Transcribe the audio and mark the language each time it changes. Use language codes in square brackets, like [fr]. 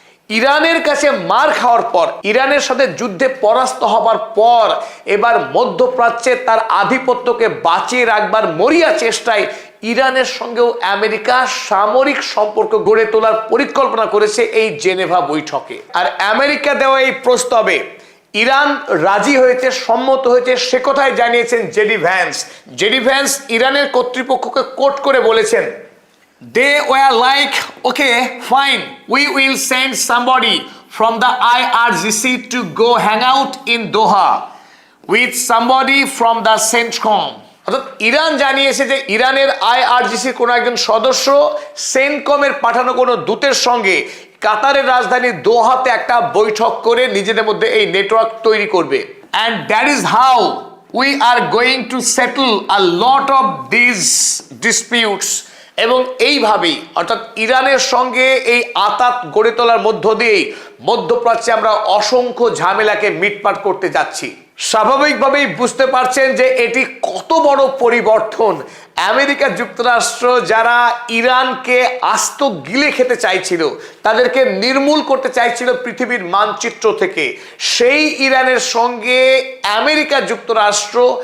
[bn] ইরানের কাছে মার খাওয়ার পর, ইরানের সাথে যুদ্ধে পরাস্ত হবার পর এবার মধ্যপ্রাচ্যে তার আধিপত্যকে বাঁচিয়ে রাখবার মরিয়া চেষ্টায় ইরানের সঙ্গেও আমেরিকা সামরিক সম্পর্ক গড়ে তোলার পরিকল্পনা করেছে এই জেনেভা বৈঠকে। আর আমেরিকা দেওয়া এই প্রস্তাবে ইরান রাজি হয়েছে, সম্মত হয়েছে, সে কথাই জানিয়েছেন জেডি ভ্যান্স। জেডি ভ্যান্স ইরানের কর্তৃপক্ষকে কোট করে বলেছেন, [en] they were like, okay, fine, we will send somebody from the IRGC to go hang out in Doha with somebody from the CENTCOM। [bn] অর্থাৎ ইরান জানিয়েছে যে ইরানের IRGC-র কোনো একজন সদস্য সেন্টকমের পাঠানো কোনো দূতের সঙ্গে কাতারের রাজধানী দোহাতে একটা বৈঠক করে নিজেদের মধ্যে এই নেটওয়ার্ক তৈরি করবে। [en] and that is how we are going to settle a lot of these disputes। [bn] এবং এইভাবেই অর্থাৎ ইরানের সঙ্গে এই আঁতাত গড়ে তোলার মধ্য দিয়েই মধ্যপ্রাচ্যে আমরা অসংখ্য ঝামেলাকে মিটমাট করতে যাচ্ছি। স্বাভাবিকভাবেই বুঝতে পারছেন যে এটি কত বড় পরিবর্তন। আমেরিকা যুক্তরাষ্ট্র যারা ইরানকে আস্ত গিলে খেতে চাইছিল, তাদেরকে নির্মূল করতে চাইছিল পৃথিবীর মানচিত্র থেকে, সেই ইরানের সঙ্গে আমেরিকা যুক্তরাষ্ট্র